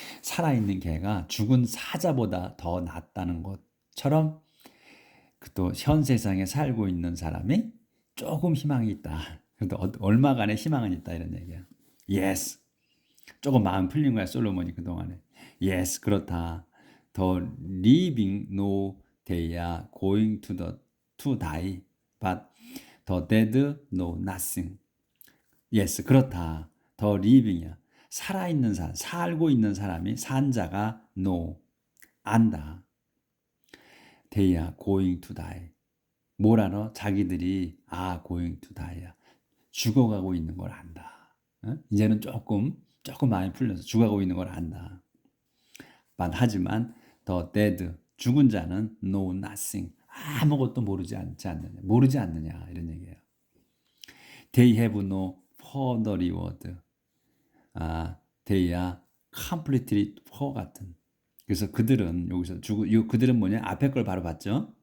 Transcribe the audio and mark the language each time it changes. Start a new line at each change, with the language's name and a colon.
Korean: 살아있는 개가 죽은 사자보다 더 낫다는 것처럼 또 현 세상에 살고 있는 사람이 조금 희망이 있다. 그래도 얼마간의 희망은 있다 이런 얘기야.
English: Yes.
Korean: 조금 마음 풀린 거야 솔로몬이 그동안에.
English: Yes,
Korean: 그렇다.
English: The living know they are going to die, but the dead know nothing. Yes,
Korean: 그렇다.
English: The living이야.
Korean: 살아있는 사람, 살고 있는 사람이 산 자가 know, 안다.
English: They are going to die.
Korean: 뭘 알아? 자기들이
English: going to die
Korean: 야. 죽어가고 있는 걸 안다. 이제는 조금 마음이 풀려서 죽어가고 있는 걸 안다. 하지만 the dead 죽은 자는
English: know nothing
Korean: 아무것도 모르지 않느냐 이런 얘기예요.
English: They have no further reward. They are completely forgotten.
Korean: 그래서 그들은 여기서 그들은 뭐냐 앞에 걸 바로 봤죠.